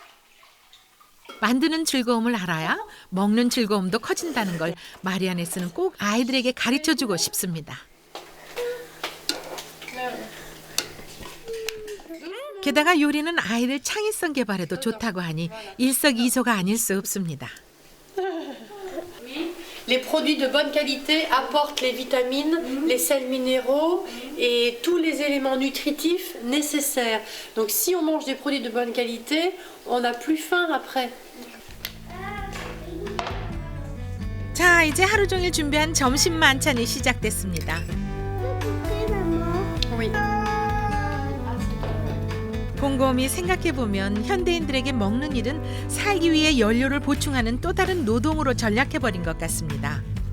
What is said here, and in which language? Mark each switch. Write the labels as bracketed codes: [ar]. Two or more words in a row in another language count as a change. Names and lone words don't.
[ko] 만드는 즐거움을 알아야 먹는 즐거움도 커진다는 걸 마리아네스는 꼭 아이들에게 가르쳐주고 싶습니다. 게다가 요리는 아이들 창의성 개발에도 좋다고 하니 일석이조가 아닐 수 없습니다. [fr] Les produits de bonne qualité apportent les vitamines, les sels minéraux et tous les éléments nutritifs nécessaires. Donc si on mange des produits de bonne qualité, on n'a plus faim après. [ko] 자, 이제 하루 종일 준비한 점심 만찬이 시작됐습니다. [fr] Oui. [ko] 곰곰이 생각해보면 현대인들에게 먹는 일은 살기 위해 연료를 보충하는 또 다른 노동으로 전락해버린 것 같습니다.